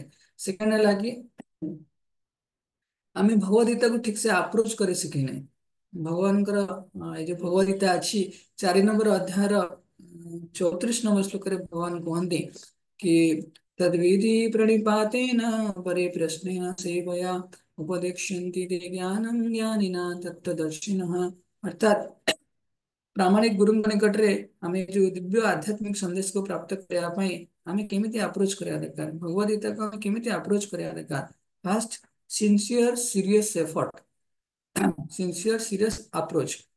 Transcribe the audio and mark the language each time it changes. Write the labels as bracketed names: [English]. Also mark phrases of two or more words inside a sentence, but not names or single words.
[Odia] ସେକେଣ୍ଡ ହେଲା କି ଆମେ ଭଗବତ ଗୀତାକୁ ଠିକ ସେ ଆପ୍ରୋଚ କରି ଶିଖିନେ। ଭଗବାନଙ୍କର ଏଇ ଯୋଉ ଭଗବତ ଗୀତା ଅଛି, 4 ନମ୍ବର ଅଧ୍ୟାୟର 34 ନମ୍ବର ଶ୍ଲୋକରେ ଭଗବାନ କୁହନ୍ତି କି [Sanskrit] ତଦ୍ବିଧି ପ୍रणिपातेन परिप्रश्नेन सेवया उपदेक्ष्यन्ति ते ज्ञानं ज्ञानिना तत्त्वदर्शिनः। [Odia] ଅର୍ଥାତ୍ ପ୍ରାମାଣିକ ଗୁରୁଙ୍କ ନିକଟରେ ଆମେ ଯୋଉ ଦିବ୍ୟ ଆଧ୍ୟାତ୍ମିକ ସନ୍ଦେଶକୁ ପ୍ରାପ୍ତ କରିବା ପାଇଁ ଆମେ କେମିତି ଆପ୍ରୋଚ କରିବା ଦରକାର, ଭଗବତ ଗୀତାକୁ ଆମେ କେମିତି ଆପ୍ରୋଚ କରିବା ଦରକାର? [English] First, sincere serious effort, sincere serious approach.